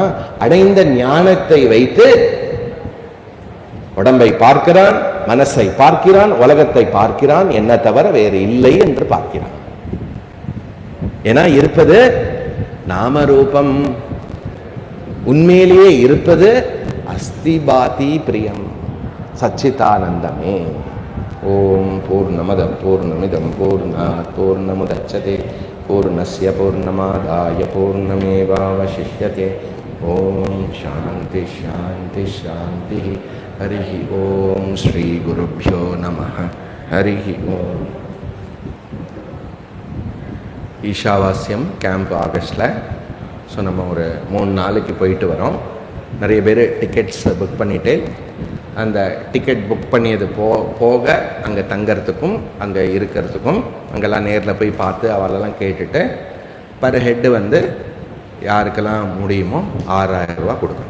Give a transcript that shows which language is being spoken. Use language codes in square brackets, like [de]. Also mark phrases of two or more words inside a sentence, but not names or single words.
[ta] அடைந்த ஞானத்தை வைத்து உடம்பை பார்க்கிறான், மனசை பார்க்கிறான், உலகத்தை பார்க்கிறான், என்ன தவிர வேறு இல்லை என்று பார்க்கிறான். ஏன்னா இருப்பது நாமரூபம். உண்மையிலேயே இருப்பது [sa] अस्ति भाति प्रियम्, [ta] சச்சிதானந்தமே. [sa] ॐ पूर्णमदः पूर्णमिदम् पूर्णात् पूर्णमुदच्यते पूर्णस्य पूर्णमादाय पूर्णमेवावशिष्यते. ॐ शान्ति शान्ति शान्ति. हरि ॐ। श्री गुरुभ्यो नमः. हरि ॐ. [ta] ஈஷாவாஸ்யம் கேம்ப் ஆகஸ்டில். ஸோ நம்ம ஒரு 3 நாளைக்கு போயிட்டு வரோம். நிறைய பேர் டிக்கெட்ஸ் புக் பண்ணிவிட்டு அந்த டிக்கெட் புக் பண்ணியது போக அங்கே தங்கிறதுக்கும் அங்கே இருக்கிறதுக்கும் அங்கெல்லாம் நேரில் போய் பார்த்து அவளெல்லாம் கேட்டுட்டு [en] per head [ta] வந்து யாருக்கெல்லாம் முடியுமோ 6000 ரூபா கொடுக்கணும்.